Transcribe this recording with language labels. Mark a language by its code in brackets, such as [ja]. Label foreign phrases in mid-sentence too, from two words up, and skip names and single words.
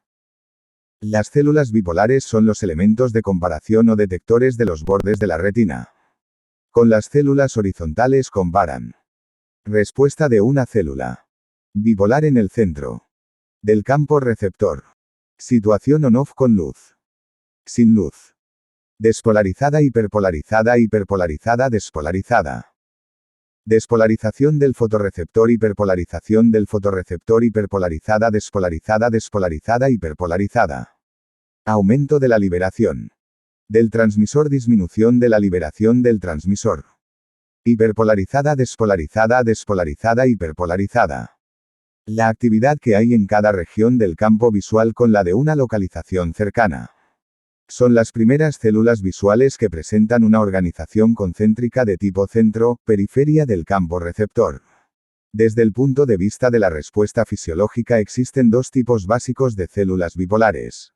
[es] Las células bipolares son los elementos de comparación o detectores de los bordes de la retina. Con las células horizontales comparan. Respuesta de una célula bipolar en el centro del campo receptor. Situación on-off con luz. Sin luz. Despolarizada, hiperpolarizada, hiperpolarizada, despolarizada. Despolarización del fotorreceptor, hiperpolarización del fotorreceptor, hiperpolarizada, despolarizada, despolarizada, hiperpolarizada. Aumento de la liberación del transmisor, disminución de la liberación del transmisor. Hiperpolarizada, despolarizada, despolarizada, hiperpolarizada. La actividad que hay en cada región del campo visual con la de una localización cercana. Son las primeras células visuales que presentan una organización concéntrica de tipo centro, periferia del campo receptor. Desde el punto de vista de la respuesta fisiológica existen dos tipos básicos de células bipolares.